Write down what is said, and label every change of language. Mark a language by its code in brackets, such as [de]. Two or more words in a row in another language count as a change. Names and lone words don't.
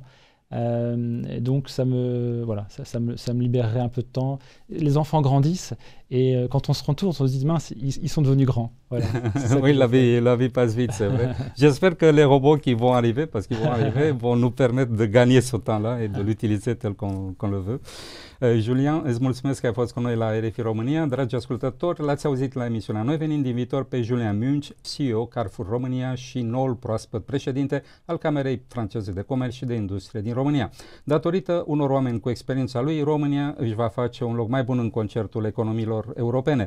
[fr] Et donc ça me libérerait un peu de temps. Les enfants grandissent, et quand on se retourne, on se dit mince, ils sont devenus grands. Voilà, oui, la vie passe vite, c'est vrai. J'espère que les robots qui vont arriver, parce qu'ils vont arriver, vont nous permettre de gagner ce temps-là et de l'utiliser tel qu'on le veut. [ro] Julian, îți mulțumesc că ai fost cu noi la RFI România. Dragi ascultători, l-ați auzit la emisiunea. Noi venim din viitor pe Julian Munch, CEO Carrefour România și noul proaspăt președinte al Camerei franceze de comerț și de industrie din România. Datorită unor oameni cu experiența lui, România își va face un loc mai bun în concertul economiilor europene.